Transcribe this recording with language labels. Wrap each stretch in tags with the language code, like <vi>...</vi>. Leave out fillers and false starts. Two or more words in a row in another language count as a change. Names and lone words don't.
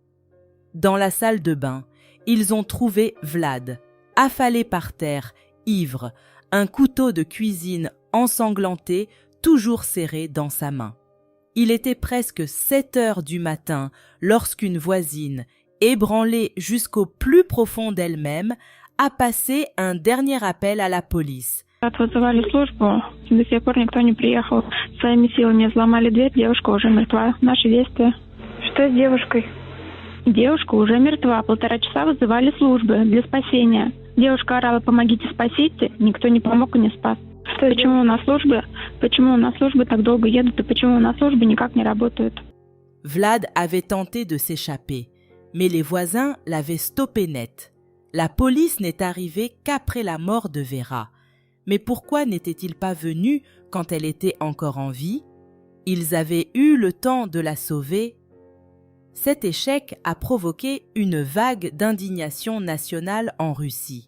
<fr>Dans la salle de bain, ils ont trouvé Vlad, affalé par terre, ivre, un couteau de cuisine ensanglanté, toujours serré dans sa main. Il était presque 7 heures du matin lorsqu'une voisine, ébranlée jusqu'au plus profond d'elle-même, a passé un dernier appel à la police.</fr> <ru>Вызывали службу, до сих пор никто не приехал. Своими силами взломали дверь, девушка уже мертва. Наши действия. Что с девушкой? Девушка уже мертва. 1,5 часа вызывали службы для спасения. Девушка орала: «Помогите, спасите». Никто не помог и не спас. Почему у нас службы так долго едут и почему у нас службы никак не работают?</ru> <fr>Vlad avait tenté de s'échapper, mais les voisins l'avaient stoppé net. La police n'est arrivée qu'après la mort de Vera. Mais pourquoi n'était-il pas venu quand elle était encore en vie? Ils avaient eu le temps de la sauver. Cet échec a provoqué une vague d'indignation nationale en Russie.</fr>